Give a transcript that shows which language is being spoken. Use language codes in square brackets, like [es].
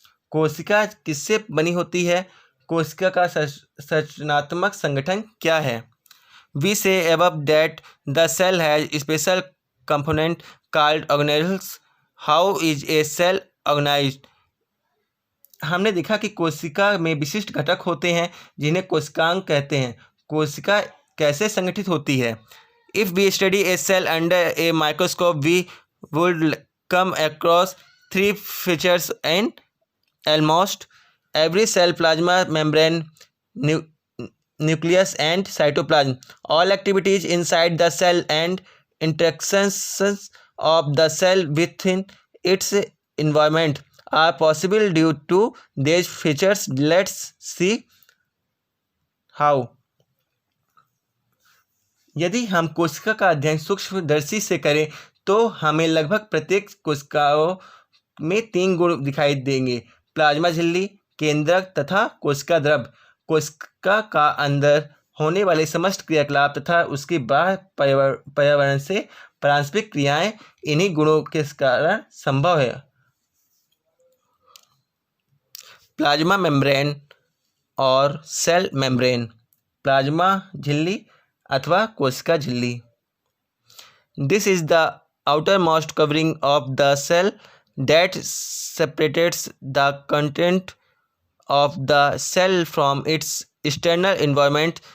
[hi] कोशिका किससे बनी होती है? कोशिका का संरचनात्मक संगठन क्या है? [en] We say above that the cell has special component called organelles. How is a cell organized? [hi] हमने देखा कि कोशिका में विशिष्ट घटक होते हैं जिन्हें कोशिकांग कहते हैं। कोशिका कैसे संगठित होती है? [en] If we study a cell under a microscope, we would come across three features in almost every cell: plasma membrane, nucleus, and cytoplasm. All activities inside the cell and interactions of the cell within its environment are possible due to these features. Let's see how. [hi] यदि हम कोशिका का अध्ययन सूक्ष्मदर्शी से करें तो हमें लगभग प्रत्येक कोशिकाओं में 3 गुण दिखाई देंगे: प्लाज्मा झिल्ली, केंद्रक तथा कोशिका द्रव। कोशिका का अंदर होने वाले समस्त क्रियाकलाप तथा उसकी बाह्य पर्यावरण से पारस्परिक क्रियाएं इन्हीं गुणों के कारण संभव है। [en] Plasma membrane और cell membrane. [hi] प्लाज्मा झिल्ली अथवा कोशिका झिल्ली। [en] This is the outermost covering of the cell that separates the content of the cell from its external environment.